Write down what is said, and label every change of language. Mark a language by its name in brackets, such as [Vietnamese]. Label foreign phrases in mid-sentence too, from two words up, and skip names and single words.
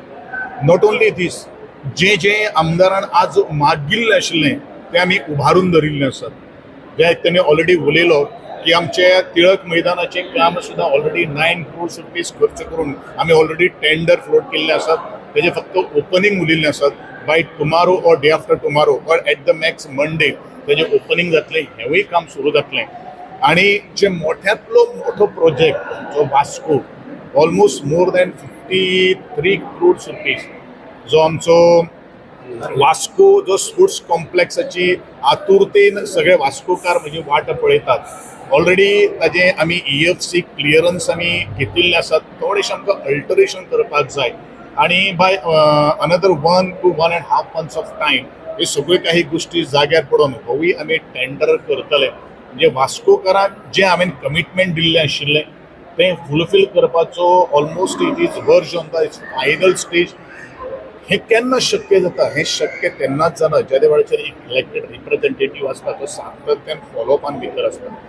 [English] not only this [Konkani] जे आमदारान आज मागिल्लें आशिल्लें तें आमी उबारून धरिल्लें आसात. जे तेणें ऑलरेडी उलयलो की आमचे टिळक मैदानाचें काम सुद्दां ऑलरेडी 9 crore रुपीज खर्च करून आमी ऑलरेडी टेंडर फ्लोट केल्ले आसात. तेजे फक्त ओपनिंग उरिल्लें आसात. [English] by tomorrow or day after tomorrow or at the max Monday [Konkani] तेजें ओपनिंग जातलें. हेंवूय काम सुरू जातलें. आणि जे मोठ्यांतलो मोठो प्रोजेक्ट जो वास्को ऑलमोस्ट [English] more than [Konkani] 53 crore रुपीज जो आमचो वास्को जो स्पोर्ट्स कॉम्प्लेक्साची आतुरतेन सगळे वास्कोकार म्हणजे वाट पळयतात. ऑलरेडी ताजे आमी EFC क्लियरन्स आमी घेतिल्ले आसात. थोडेशें आमकां अल्टरेशन करपाक जाय आणि [English] by another 1 to 1.5 months of time [Konkani] हे सगळे काही गोष्टी जाग्यार पडून होवूय आमी टेंडर करतले. म्हणजे वास्कोकारांक जे हांवें कमिटमेंट दिल्लें आशिल्लें तें फुलफील करपाचो ऑलमोस्ट [English] it is verge on the final stage. [Konkani] हे केन्ना शक्य जाता? हे शक्य तेन्नाच जाता ज्या वेळाचेर एक [English] elected representative [Konkani] आसता तो सातत्यान फॉलोअप आनी भितर आसता.